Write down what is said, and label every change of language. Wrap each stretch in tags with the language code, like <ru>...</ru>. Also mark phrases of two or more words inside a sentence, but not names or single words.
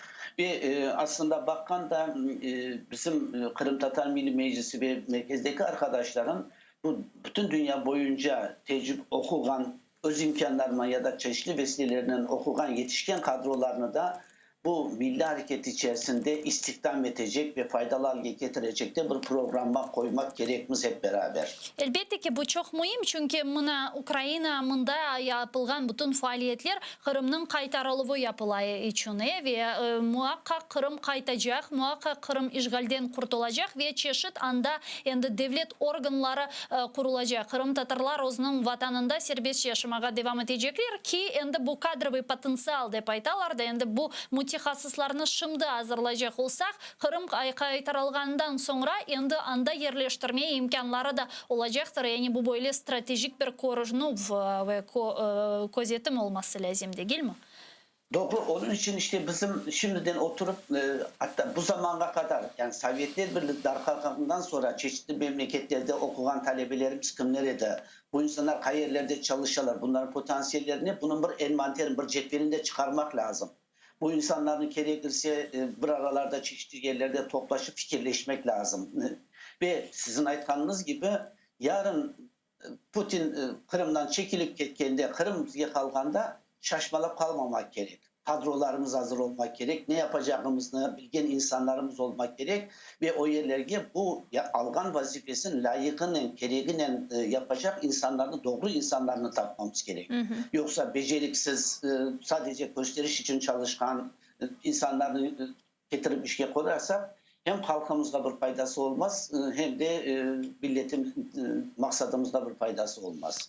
<crh>Ve aslında bakan da bizim Kırım Tatar Milli Meclisi ve merkezdeki arkadaşların bu bütün dünya boyunca okugan öz imkanlarına ya da çeşitli vesilelerinin okugan yetişken kadrolarını da bu milli hareket içerisinde istihdam edecek ve faydalı hale getirecek de bir programa koymak gerekmiz hep beraber. Elbette ki bu çok mühim çünkü Ukrayna'da yapılan bütün faaliyetler Kırım'ın kaytarılığı yapılağı için ve muhakkak Kırım kaytacak, muhakkak Kırım işgalden kurtulacak ve çeşit anda endi devlet organları kurulacak. Kırım Tatarlar özünün vatanında serbest yaşamaya devam edecekler ki endi bu kadrovi potansiyel dep aytalar da endi bu mütehassıslarını şimdi hazırlayacak olsak Kırım kaytarılgandan sonra endi anda yerleştirme imkanları da olacaktır. Yani bu böyle stratejik bir korunma ve gözetim olması lazım değil mi? Doğru. Onun için işte bizim şimdiden oturup hatta bu zamana kadar yani Sovyetler Birliği darkalkından sonra çeşitli memleketlerde okuyan talebelerimiz kimlere bu insanlar kariyerlerde çalışırlar. Bunların potansiyellerini bunun bir envanterin, bir cetvelinde çıkarmak lazım. Bu insanların gerekirse bir aralarda çeşitli yerlerde toplaşıp fikirleşmek lazım. Ve sizin aytkanınız gibi yarın Putin Kırım'dan çekilip ketkenде, Kırım bizge kalganda şaşmalap kalmamak gerek. Kadrolarımız hazır olmak gerek. Ne yapacağımızı bilgen insanlarımız olmak gerek. Ve o yerlerge bu algan vazifesini layıkının, gereğinin yapacak insanlarını, doğru insanlarını tapmamız gerek. Yoksa beceriksiz, sadece gösteriş için çalışkan insanlarını getirip işe koyarsak hem halkımızda bir faydası olmaz hem de milletin maksadımızda bir faydası olmaz.</crh>